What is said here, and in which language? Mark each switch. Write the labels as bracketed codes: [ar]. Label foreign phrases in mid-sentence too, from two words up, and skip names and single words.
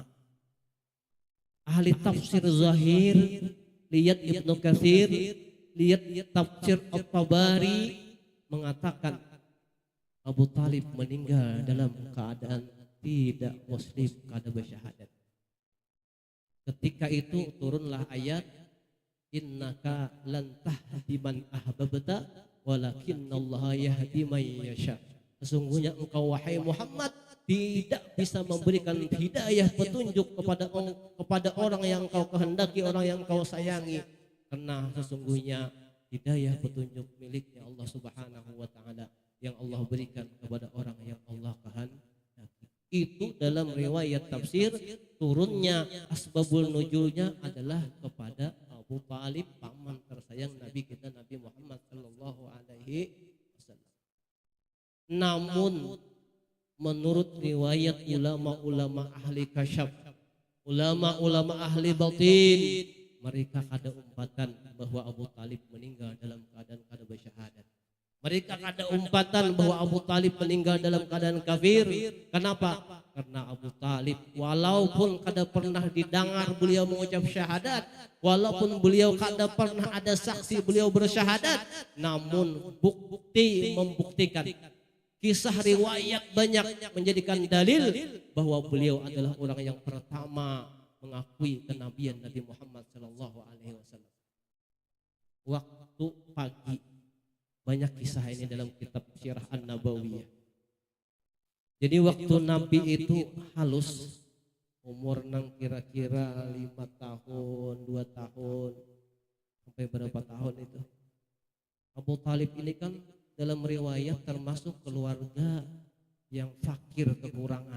[id] Ahli tafsir Zahir, lihat Ibnu Katsir, lihat tafsir At-Tabari mengatakan Abu Talib meninggal dalam keadaan tidak muslim, kada bersyahadat. Ketika itu turunlah ayat [ar] إنك لن تهدي من أحببت ولكن الله يهدي من يشاء. [id] Sesungguhnya engkau wahai Muhammad tidak bisa memberikan hidayah petunjuk kepada orang yang kau kehendaki, orang yang kau sayangi, karena sesungguhnya hidayah petunjuk miliknya Allah [ar] سبحانه وتعالى [id] yang Allah berikan kepada orang yang Allah kehendaki. Itu dalam riwayat tafsir turunnya asbabul nuzulnya adalah kepada Abu Talib, paman tersayang Nabi kita Nabi Muhammad [ar] صلى الله عليه وسلم. [id] Namun menurut riwayat ulama-ulama ahli kasyaf, ulama-ulama ahli batin, mereka kada umpatan bahwa Abu Talib meninggal dalam keadaan kada bersyahadat. Mereka kada umpatan bahwa Abu Talib meninggal dalam keadaan kafir. Kenapa? Karena Abu Talib walaupun kada pernah didengar beliau mengucap syahadat, walaupun beliau kada pernah ada saksi beliau bersyahadat, namun bukti membuktikan, kisah riwayat banyak menjadikan dalil bahwa beliau adalah orang yang pertama mengakui kenabian Nabi Muhammad [ar] صلى الله عليه وسلم. [id] Waktu pagi banyak kisah ini dalam kitab Sirah An-Nabawiyah. Jadi waktu Nabi itu halus, umur nang kira-kira 5 tahun, 2 tahun, sampai berapa tahun itu. Abu Talib ini kan dalam riwayat termasuk keluarga yang fakir kekurangan.